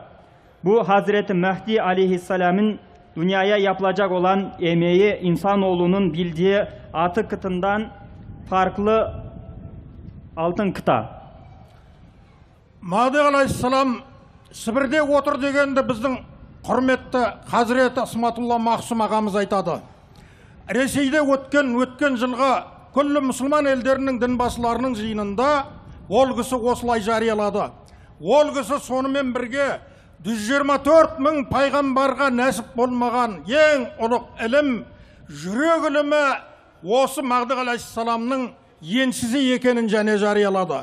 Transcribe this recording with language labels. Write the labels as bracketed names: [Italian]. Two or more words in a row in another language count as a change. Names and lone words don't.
[Turkish] Bu Hazreti Mehdi aleyhisselamın dünyaya yapılacak olan emeği insanoğlunun bildiği altı kıtından farklı altın kıta. [Kazakh] Mahdi aleyhisselam Sibirde otur degende bizden құрметті Hazreti Ысматулла Мақсум ағамыз айтады. Ресейде өткен жылға күллі мұсылман елдерінің дінбасыларының жиынында ол кісі осылай жариялады. Ол кісі сонымен бірге 124 мың пайғамбарға нәсіп болмаған ең ұлық ілім, жүрек ілімі осы Мағди алейхиссаламның енсізі екенін және жариялады.